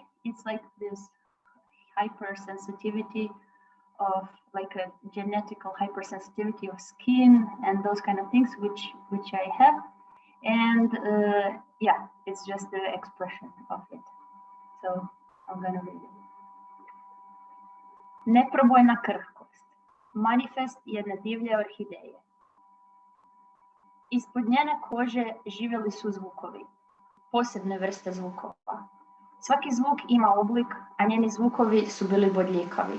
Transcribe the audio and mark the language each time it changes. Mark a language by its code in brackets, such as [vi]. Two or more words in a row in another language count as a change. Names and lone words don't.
[en] It's like this hypersensitivity of like a genetical hypersensitivity of skin and those kind of things, which I have. And yeah, it's just the expression of it. So I'm gonna read it. [hr] Neprobojna krhkost. Manifest jedne divlje orhideje. Ispod njene kože živjeli su zvukovi, posebne vrste zvukova. Svaki zvuk ima oblik, a njeni zvukovi su bili bodljikavi.